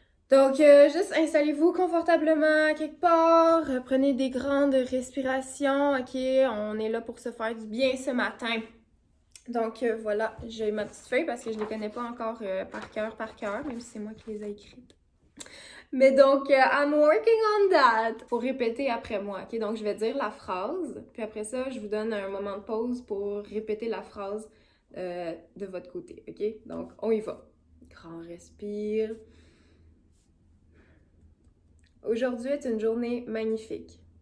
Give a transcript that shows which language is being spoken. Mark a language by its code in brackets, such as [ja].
[fr] Donc, juste installez-vous confortablement quelque part, prenez des grandes respirations, ok? On est là pour se faire du bien ce matin. Donc, voilà, j'ai ma petite feuille parce que je les connais pas encore par cœur, même si c'est moi qui les ai écrites. Mais donc, [en] I'm working on that! [fr] Faut répéter après moi, ok? Donc, je vais dire la phrase, puis après ça, je vous donne un moment de pause pour répéter la phrase de votre côté, ok? Donc, on y va. Grand respire. Aujourd'hui est une journée magnifique.